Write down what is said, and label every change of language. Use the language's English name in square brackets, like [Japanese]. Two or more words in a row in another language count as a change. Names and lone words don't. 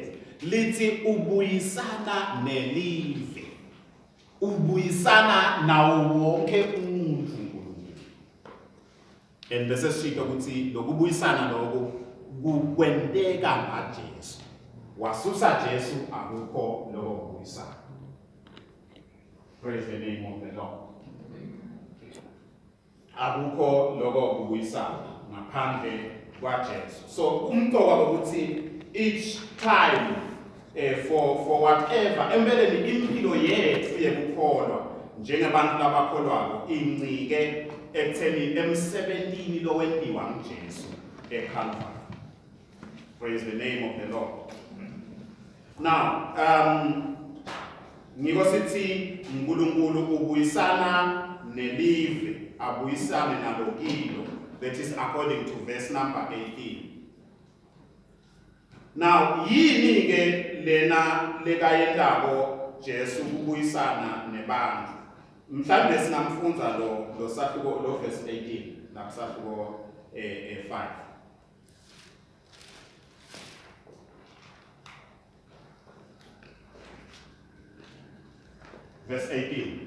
[Swati] Lithi ubuyisana nelive. Ubuyisana nawo wonke umuntu uNkulunkulu. And bese sishilo ukuthi lokubuyisana lokho kukwenteka ngaJesu. Wasusa Jesu akukho lokho kubuyisana. [English] Praise the name of the Lord. [Swati] Akukho lokho kubuyisana ngaphandle kwaJesu. So umqoka ukuthi [English] each time for whatever [Swati] empeleni impilo yethu yekukholwa njengabantu labakholwayo incike ekutheni emsebentini lo wendiwa nguJesu eCalvary. [English] Praise the name of the Lord. [Swati] Now ngiko sithi uNkulunkulu ubuyisana nelive abuyisane nalo kilo. [English] That is according to verse number 18. Now, [Swati] yini ke lena lekayendako Jesu ukubuyisana nebanthu. Mhlambe singamfunza lo sahluko lo verse 18 nakusahluko 5. [English] Verse 18.